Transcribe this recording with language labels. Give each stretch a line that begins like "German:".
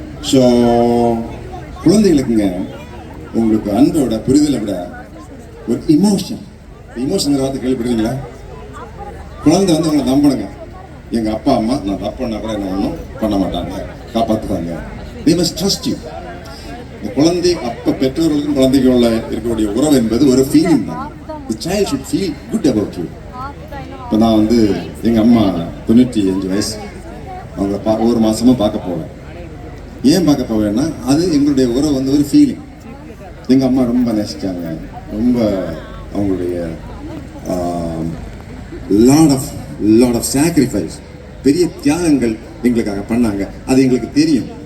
Tamil: So குழந்தைகளுக்குங்க உங்களுக்கு அன்போட புரிதலை விட ஒரு இமோஷன் வார்த்தை கேள்விப்படுறீங்களா? குழந்தை வந்து உங்களை நம்பணுங்க. எங்கள் அப்பா அம்மா நான் தப்பு பண்ணால் கூட என்ன ஒன்றும் பண்ண மாட்டாங்க, காப்பாற்றுவாங்க.
English: they must trust you.
Tamil: இந்த குழந்தை அப்போ பெற்றோர்களுக்கும் குழந்தைக்கு உள்ள இருக்கக்கூடிய உறவு என்பது ஒரு ஃபீலிங் தான்.
English: the child should feel good about you.
Tamil: இப்போ நான் வந்து எங்கள் அம்மா 95 வயசு, அவங்கள ஒவ்வொரு மாதமும் பார்க்க போவேன். ஏன் பார்க்க போவேன்னா அது எங்களுடைய உறவு வந்து ஒரு ஃபீலிங். எங்கள் அம்மா ரொம்ப நேசித்தாங்க, ரொம்ப அவங்களுடைய
English: lot of sacrifice,
Tamil: பெரிய தியாகங்கள் எங்களுக்காக பண்ணாங்க. அது எங்களுக்கு தெரியும்.